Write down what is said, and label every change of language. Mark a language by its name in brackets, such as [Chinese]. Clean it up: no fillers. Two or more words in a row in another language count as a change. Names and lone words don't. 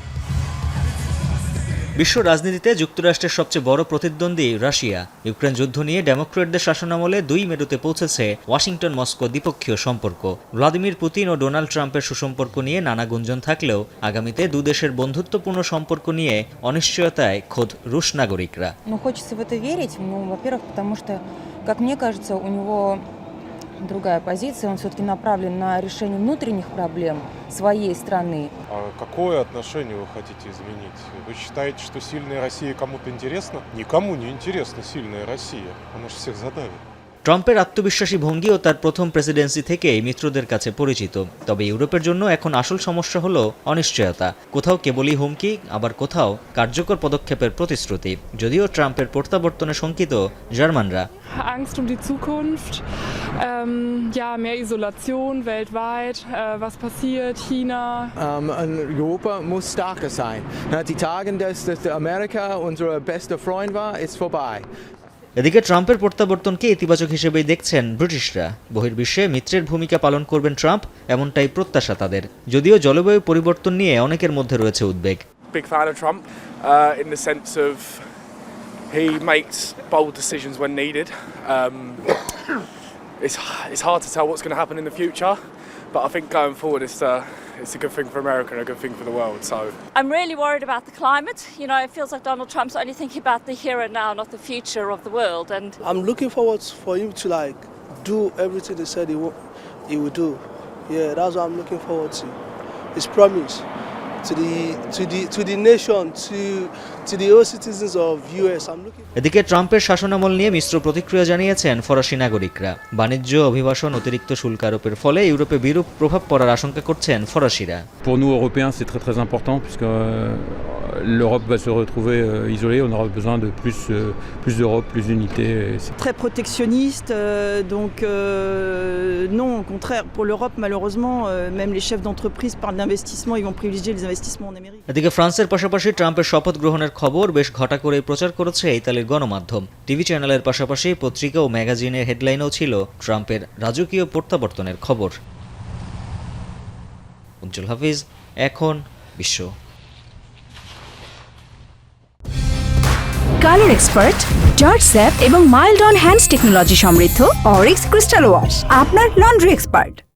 [Bangla] বিশ্ব রাজনীতিতে যুক্তরাষ্ট্রের সবচেয়ে বড় প্রতিদ্বন্দ্বী রাশিয়া। ইউক্রেন যুদ্ধ নিয়ে ডেমোক্রেটদের শাসনামলে 2 মেরুতে পৌঁছেছে ওয়াশিংটন মস্কো দ্বিপক্ষীয় সম্পর্ক। ভ্লাদিমির পুতিন ও ডোনাল্ড ট্রাম্পের সুসম্পর্ক নিয়ে নানা গুঞ্জন থাকলেও আগামীতে দুদেশের বন্ধুত্বপূর্ণ সম্পর্ক নিয়ে অনিশ্চয়তায় খোদ রুশ নাগরিকরা। [Russian] Хочется в это верить, во-первых, потому что, как мне кажется, у него другая позиция, он все-таки направлен на решение внутренних проблем своей страны. А какое отношение вы хотите изменить? Вы считаете, что сильная Россия кому-то интересна? Никому не интересна сильная Россия, она же всех задавит. [Bangla] ট্রাম্পের আত্মবিশ্বাসী ভঙ্গি ও তার প্রথম প্রেসিডেন্সি থেকেই মিত্রদের কাছে পরিচিত। তবে ইউরোপের জন্য এখন আসল সমস্যা হলো অনিশ্চয়তা। কোথাও কেবলই হুমকি, আবার কোথাও কার্যকর পদক্ষেপের প্রতিশ্রুতি। যদিও ট্রাম্পের প্রত্যাবর্তনে শঙ্কিত জার্মানরা। [German] Angst um die Zukunft, mehr Isolation weltweit, was passiert, China. Europa muss stärker sein. Die Tage, dass Amerika unser bester Freund war, ist vorbei. [Bangla] এদিকে ট্রাম্পের প্রত্যাবর্তনকে ইতিবাচক হিসেবেই দেখছেন ব্রিটিশরা। বহির্বিশ্বে মিত্রের ভূমিকা পালন করবেন ট্রাম্প, এমনটাই প্রত্যাশা তাদের। যদিও জলবায়ু পরিবর্তন নিয়ে অনেকের মধ্যে রয়েছে উদ্বেগ। [English] Big fan of Trump in the sense of he makes bold decisions when needed. It's hard to tell what's going to happen in the future, but I think going forward it's a good thing for America and a good thing for the world. So I'm really worried about the climate. You know, it feels like Donald Trump's only thinking about the here and now, not the future of the world. And I'm looking forward for him to do everything they said he would do. Yeah, that's what I'm looking forward to. His promise to the nation, to the all citizens of US. I'm looking. [Bangla] এদিকে ট্রাম্পের শাসনামল নিয়ে মিশ্র প্রতিক্রিয়া জানিয়েছেন ফরাসি নাগরিকরা। বাণিজ্য, অভিবাসন, অতিরিক্ত শুল্ক আরোপের ফলে ইউরোপে বিরূপ প্রভাব পড়ার আশঙ্কা করছেন ফরাসিরা। [French] Pour nous Européens, c'est très important puisque l'Europe va se retrouver isolée. On aura besoin de plus d'Europe, plus d'unité. Très protectionniste, donc non, au contraire, pour l'Europe, malheureusement, même les chefs d'entreprise parlent d'investissement, ils vont privilégier les investissements en Amérique. [Bangla] এদিকে ফ্রান্সের পাশাপাশি ট্রাম্পের শপথ গ্রহণের খবর বেশ ঘটা করে প্রচার করেছে ইতালির গণমাধ্যম। টিভি চ্যানেলের পাশাপাশি পত্রিকা ও ম্যাগাজিনের হেডলাইনেও ছিল ট্রাম্পের রাজকীয় প্রত্যাবর্তনের খবর। উজ্জ্বল হাফিজ, এখন বিশ্ব। [English] color expert, [Bangla] জর্জ স্যাপ এবং [English] mild on hands technology [Bangla] সমৃদ্ধ অরিক্স ক্রিস্টাল ওয়াশ আপনার [English] laundry expert.